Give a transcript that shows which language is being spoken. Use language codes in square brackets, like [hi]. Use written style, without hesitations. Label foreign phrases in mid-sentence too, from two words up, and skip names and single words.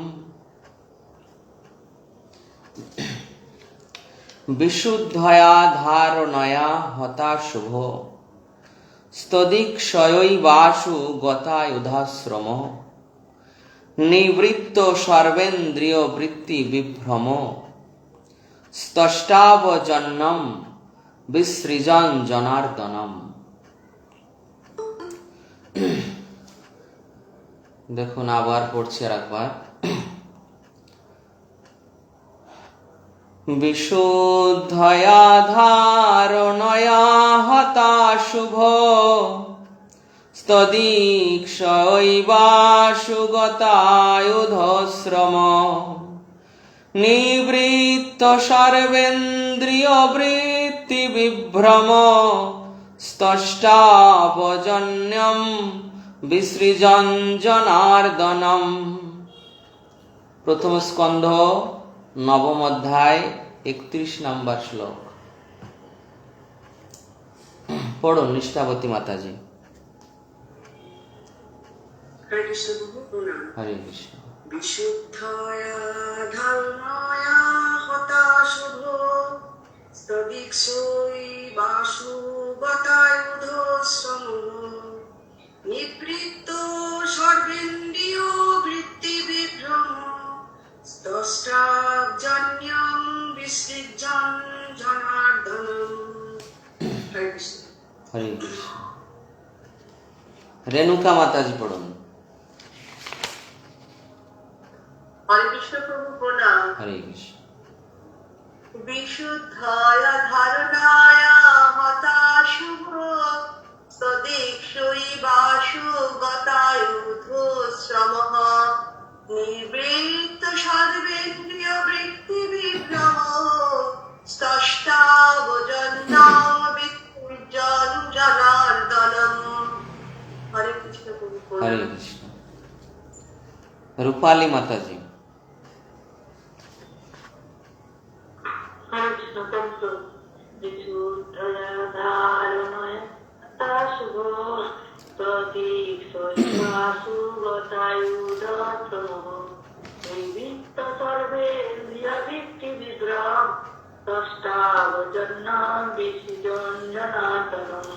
[sa] विशुद्धया धारणया हता शुभो स्तदीक्षयैवाशु गतायुधश्रम निवृत्त सर्वेन्द्रिय वृत्ति विभ्रम स्तष्टावजन्यं विसृजन् जनार्दनम्। [bn] দেখুন আবার पढ़ছি আর একবার। [sa] विशुद्धया धारणया हता शुभो स्तदीक्षयैवाशु गतायुधश्रम निवृत्त सर्वेन्द्रियवृत्ति विभ्रम स्तष्टावजन्यं विसृजन् जनार्दनम्। [hi] प्रथम स्कंध नवम अध्याय 31 नंबर श्लोक। पढ़ो निष्ठावती माता जी। हरे कृष्ण प्रभु। हरे कृष्ण। [sa] विशुद्धया धारणया हता शुभो स्तदीक्षयैवाशु गतायुधश्रम निवृत्त सर्वेन्द्रियवृत्ति विभ्रम स्तष्टावजन्यं विसृजन् जनार्दनम्। [hi] हरे कृष्ण। हरे कृष्ण। रेणुका माता जी पढ़ो। हरे कृष्ण प्रभु प्रणाम। हरे कृष्ण। [sa] विशुद्धया धारणाया हता शुभो स्तदीक्षयैवाशु गतायुधश्रमः निवृत्त सर्वेन्द्रियवृत्ति विभ्रम स्तष्टावजन्यं विसृजन् जनार्दनम्। [hi] हरे कृष्ण प्रभु। हरे कृष्ण। रूपाली माता जी। हरे कृष्ण प्रभु। [sa] विशुद्धया धारणया हता शुभो स्तदीक्षयैवाशु गतायुधश्रमः निवृत्त सर्वेन्द्रियवृत्ति विभ्रम स्तष्टावजन्यं विसृजन् जनार्दनम्।